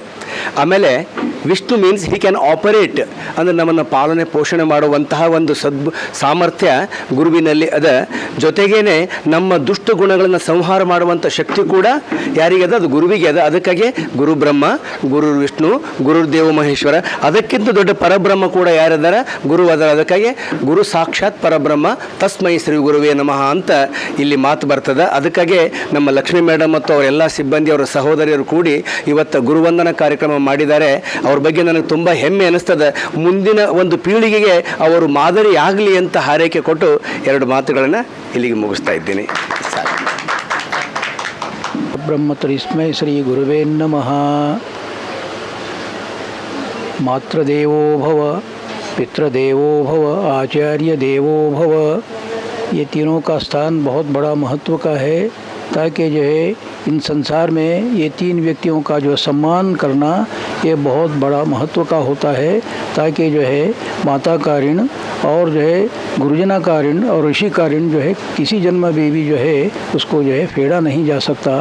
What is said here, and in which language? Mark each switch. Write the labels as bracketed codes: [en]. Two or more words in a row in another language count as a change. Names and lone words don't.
[kn] ಆಮೇಲೆ ವಿಷ್ಣು [en] means he can operate, [kn] ಅಂದರೆ ನಮ್ಮನ್ನು ಪಾಲನೆ ಪೋಷಣೆ ಮಾಡುವಂತಹ ಒಂದು ಸಾಮರ್ಥ್ಯ ಗುರುವಿನಲ್ಲಿ ಅದ. ಜೊತೆಗೇನೆ ನಮ್ಮ ದುಷ್ಟ ಗುಣಗಳನ್ನು ಸಂಹಾರ ಮಾಡುವಂಥ ಶಕ್ತಿ ಕೂಡ ಯಾರಿಗೆ ಅದ? ಅದು ಗುರುವಿಗೆ ಅದ. ಅದಕ್ಕಾಗಿ [sa] ಗುರು ಬ್ರಹ್ಮ, ಗುರು ವಿಷ್ಣು, ಗುರುದೇವ ಮಹೇಶ್ವರ. [kn] ಅದಕ್ಕಿಂತ ದೊಡ್ಡ ಪರಬ್ರಹ್ಮ ಕೂಡ ಯಾರಿದಾರ? ಗುರು ಅದರ. ಅದಕ್ಕಾಗಿ [sa] ಗುರು ಸಾಕ್ಷಾತ್ ಪರಬ್ರಹ್ಮ ತಸ್ಮೈ ಶ್ರೀ ಗುರುವೇ ನಮಃ [kn] ಅಂತ ಇಲ್ಲಿ ಮಾತು ಬರ್ತದೆ. ಅದಕ್ಕಾಗಿ ನಮ್ಮ ಲಕ್ಷ್ಮೀ ಮೇಡಮ್ ಮತ್ತು ಅವರೆಲ್ಲ ಸಿಬ್ಬಂದಿ, ಅವರ ಸಹೋದರಿಯರು ಕೂಡಿ ಇವತ್ತು ಗುರುವಂದನಾ ಕಾರ್ಯಕ್ರಮ ಮಾಡಿದ್ದಾರೆ. ಅವ್ರ ಬಗ್ಗೆ ನನಗೆ ತುಂಬ ಹೆಮ್ಮೆ ಅನ್ನಿಸ್ತದೆ. ಮುಂದಿನ ಒಂದು ಪೀಳಿಗೆಗೆ ಅವರು ಮಾದರಿ ಆಗಲಿ ಅಂತ ಹಾರೈಕೆ ಕೊಟ್ಟು ಎರಡು ಮಾತುಗಳನ್ನು ಇಲ್ಲಿಗೆ ಮುಗಿಸ್ತಾ ಇದ್ದೀನಿ. [sa] ಬ್ರಹ್ಮ ತಸ್ಮೈ ಶ್ರೀ ಗುರುವೇ ನಮಃ. मातृदेवो भव, पितृदेवो भव, आचार्य देवो भव, [hi] ये तीनों का स्थान बहुत बड़ा महत्व का है, ताकि जो है इन संसार में ये 3 व्यक्तियों का जो सम्मान करना ये बहुत बड़ा महत्व का होता है, ताकि जो है माता का ऋण और जो है गुरुजना का ऋण और ऋषि का ऋण जो है किसी जन्म में भी जो है उसको जो है फेड़ा नहीं जा सकता।